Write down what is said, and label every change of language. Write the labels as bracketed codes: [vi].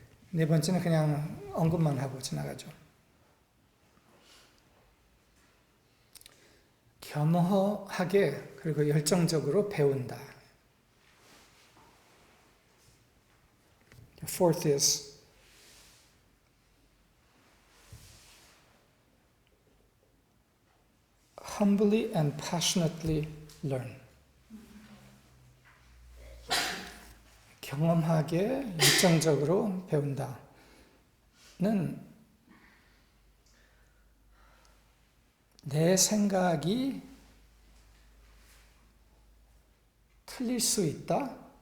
[ko] 네 번째는 그냥 언급만 하고 지나가죠. 겸허하게 그리고 열정적으로 배운다. [en] Fourth is humbly and passionately learn. [ko] 경험하게 열정적으로 배운다는 내 생각이 틀릴 수 있다.